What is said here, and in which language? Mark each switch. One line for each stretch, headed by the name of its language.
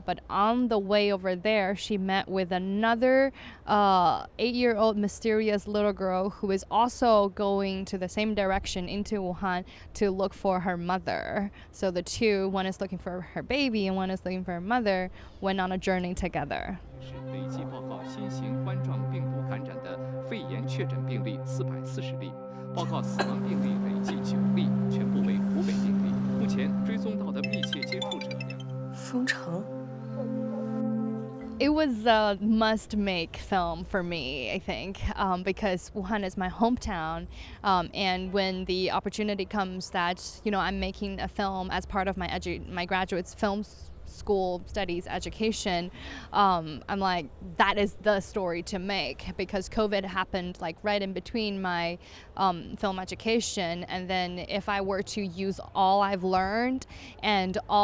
English: But on the way over there, she met with another 8-year-old mysterious little girl who is also going to the same direction into Wuhan to look for her mother. So the two, one is looking for her baby and one is looking for her mother, went on a journey together.
Chinese: 累计报告新型冠状病毒感染的肺炎确诊病例440例。报告死亡病例累计9例，全部为湖北病例。目前追踪到的密切接触者2。封城。
English: It was a must-make film for me, I think, because Wuhan is my hometown, and when the opportunity comes that I'm making a film as part of my graduate's film school studies education, I'm like, that is the story to make, because COVID happened like right in between my film education, and then if I were to use all I've learned and